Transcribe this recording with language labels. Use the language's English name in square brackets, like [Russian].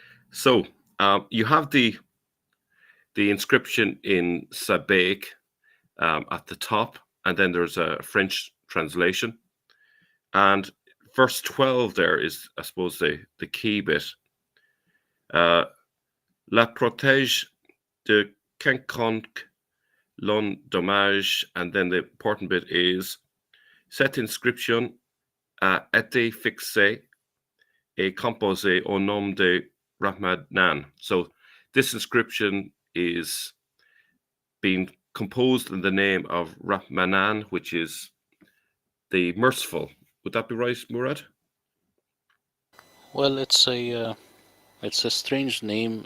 [English] So you have the inscription in Sabaik at the top, and then there's a French translation. And verse 12 there is, I suppose, the key bit. [French] La protège de quiconque l'on dommage, [English] and then the important bit is [French] cette inscription a été fixée et composée au nom de Rahmanan. [English] So this inscription is being composed in the name of Rahmanan, which is the merciful. Would that be right, Murad? Well, it's a strange name.